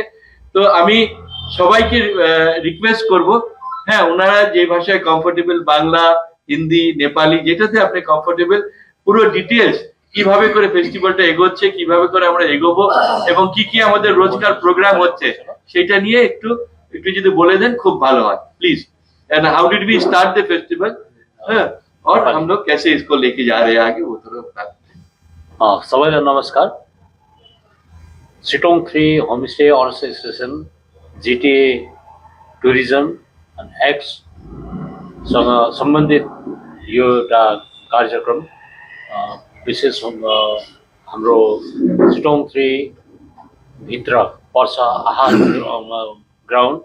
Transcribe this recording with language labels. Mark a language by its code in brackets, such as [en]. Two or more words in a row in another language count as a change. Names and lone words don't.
[bn] তো আমি সবাইকে রিকোয়েস্ট করব, হ্যাঁ, ওনারা যে ভাষায় কমফোর্টেবল, বাংলা, হিন্দি, নেপালি, যেটাতে আপনি কমফোর্টেবল, পুরো ডিটেলস কিভাবে করে ফেস্টিভ্যালটা এগোচ্ছে, কিভাবে করে আমরা এগোবো, এবং কি কি আমাদের রোজকার প্রোগ্রাম হচ্ছে সেটা নিয়ে একটু যদি বলে দেন খুব ভালো হয় প্লিজ। [en] and how did we start the festival, [hi] और हम लोग कैसे इसको लेके जा रहे हैं आगे, वो थोड़ा बता। [ne] सबैलाई नमस्कार। सिटोङ 3 होमस्टे एसोसिएसन, जिटिए टुरिज्म एन्ड एक्स सँग सम्बन्धित यो एउटा कार्यक्रम विशेष हाम्रो सिटोङ 3 भित्र पर्छ आहार ग्राउन्ड।